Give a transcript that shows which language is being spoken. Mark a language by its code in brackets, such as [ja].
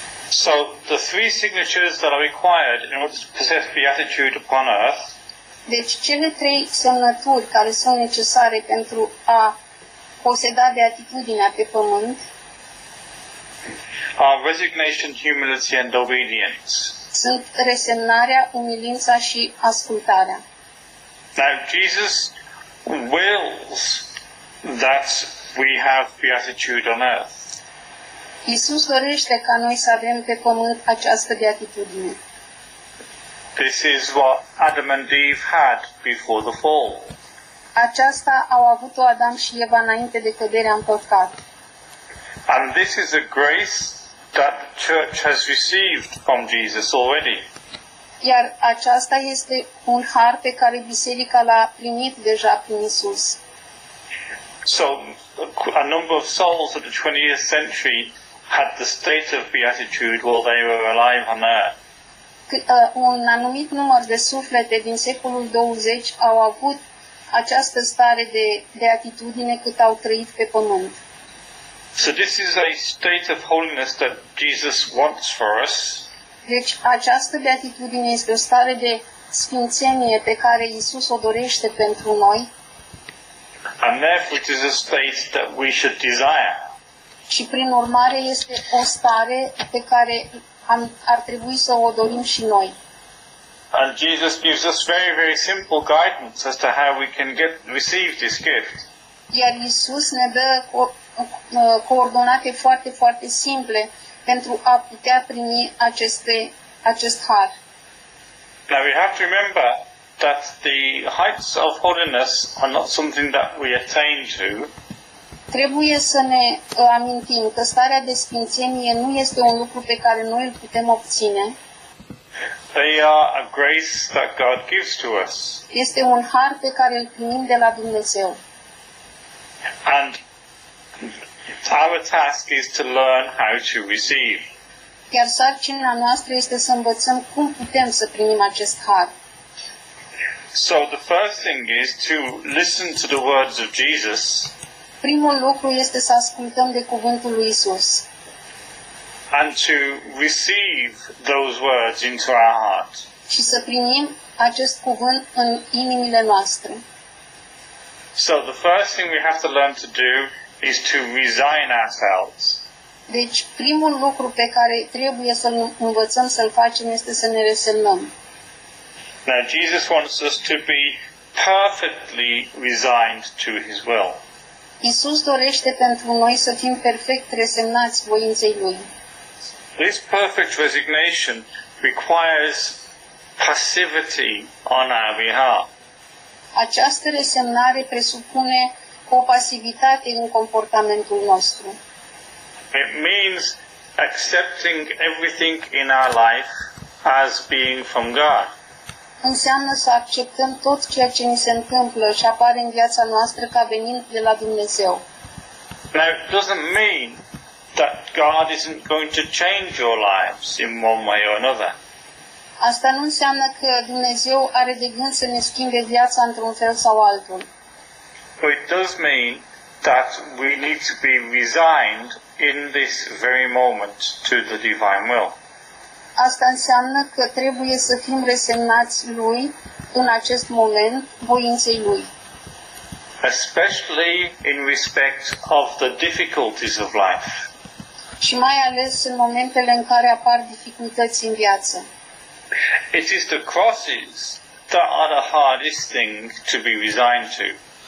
[en] So, the 3 signatures that are required in order to possess beatitude upon earth [ro] Deci cele 3 semnături care sunt necesare pentru a poseda beatitudinea pe pământ [en] are resignation, humility, and obedience. [ro] sunt resemnarea, umilința și ascultarea. [en] Now, Jesus wills that we have beatitude on earth. [ro] Iisus dorește ca noi să avem pe pământ această beatitudine. [en] This is what Adam and Eve had before the fall. [ro] Aceasta au avut-o Adam și Eva înainte de căderea în păcat. [en] And this is a grace that the church has received from Jesus already. [ro] Iar aceasta este un har pe care biserica l-a primit deja prin Iisus. [en] So, a number of souls of the 20th century had the state of beatitude while they were alive on earth. [ro] Un anumit număr de suflete din secolul 20 au avut această stare de beatitudine cât au trăit pe pământ. [en] So this is a state of holiness that Jesus wants for us. [ro] Deci această beatitudine este o stare de sfințenie pe care Iisus o dorește pentru noi [en] And therefore it is a state that we should desire. [ro] și prin urmare este o stare pe care ar trebui să o dorim și noi. [en] And Jesus gives us very, very simple guidance as to how we can receive this gift. [ro] Iar Iisus ne dă coordonate foarte, foarte simple pentru a putea primi acest har. [en] Now we have to remember that the heights of holiness are not something that we attain to. [ro] Trebuie să ne amintim că starea de sfințenie nu este un lucru pe care noi îl putem obține. [en] They are a grace that God gives to us. [ro] Este un har pe care îl primim de la Dumnezeu. [en] And our task is to learn how to receive. [ro] Iar sarcina noastră este să învățăm cum putem să primim acest har. [en] So the first thing is to listen to the words of Jesus [ro] Primul lucru este să ascultăm de cuvântul lui Isus [en] and to receive those words into our heart. [ro] și să primim acest cuvânt în inimile noastre. [en] So the first thing we have to learn to do is to resign ourselves. [ro] Deci, primul lucru pe care trebuie să-l învățăm să-l facem este să ne resemnăm. [en] Now Jesus wants us to be perfectly resigned to his will. [ro] Isus dorește pentru noi să fim perfect resemnați voinței Lui. [en] This perfect resignation requires passivity on our behalf. [ro] Această resemnare presupune o pasivitate în comportamentul nostru. [en] It means accepting everything in our life as being from God. [ro] Înseamnă să acceptăm tot ceea ce ni se întâmplă și apare în viața noastră ca venind de la Dumnezeu. [en] Now, it doesn't mean that God isn't going to change your lives in one way or another. [ro] Asta nu înseamnă că Dumnezeu are de gând să ne schimbe viața într-un fel sau altul. [en] But it does mean that we need to be resigned in this very moment to the divine will. [ro] Asta înseamnă că trebuie să fim resemnați Lui în acest moment, voinței Lui. [en] especially in respect of the difficulties of life. [ro] Și mai ales în momentele în care apar dificultăți în viață. [en] It is the crosses that are the hardest thing to be resigned to.